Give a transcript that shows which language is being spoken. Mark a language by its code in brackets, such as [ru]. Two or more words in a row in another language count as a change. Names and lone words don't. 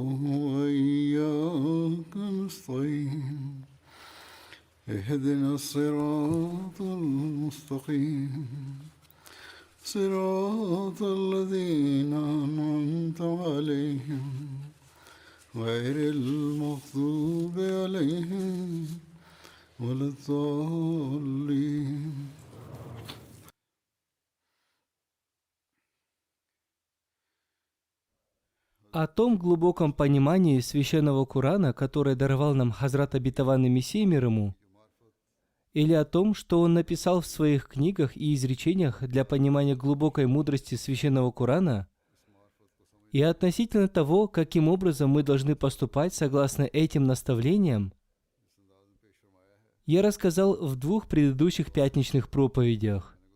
[ar] وإياك نستعين اهدنا الصراط المستقيم صراط الذين أنعمت عليهم غير المغضوب عليهم ولا الضالين. [ru] О том глубоком понимании священного Корана, которое даровал нам Хазрат Обетованный Мессия мир ему, или о том, что он написал в своих книгах и изречениях для понимания глубокой мудрости священного Корана, и относительно того, каким образом мы должны поступать согласно этим наставлениям, я рассказал в 2 предыдущих пятничных проповедях.